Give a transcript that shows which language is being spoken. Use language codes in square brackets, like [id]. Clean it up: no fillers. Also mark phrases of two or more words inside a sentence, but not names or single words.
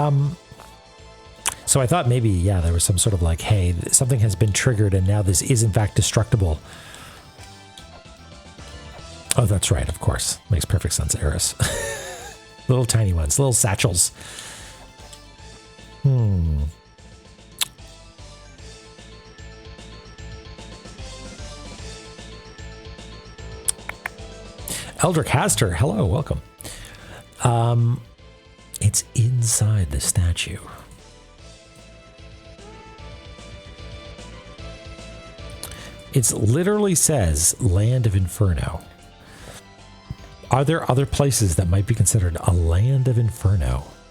[en] So I thought maybe, yeah, there was some sort of like, hey, something has been triggered and now this is in fact destructible. Oh, that's right, of course. Makes perfect sense, Eris. Little tiny ones, little satchels. Eldrick Haster, hello, welcome. It's inside the statue. It literally says Land of Inferno. Are there other places that might be considered a Land of Inferno?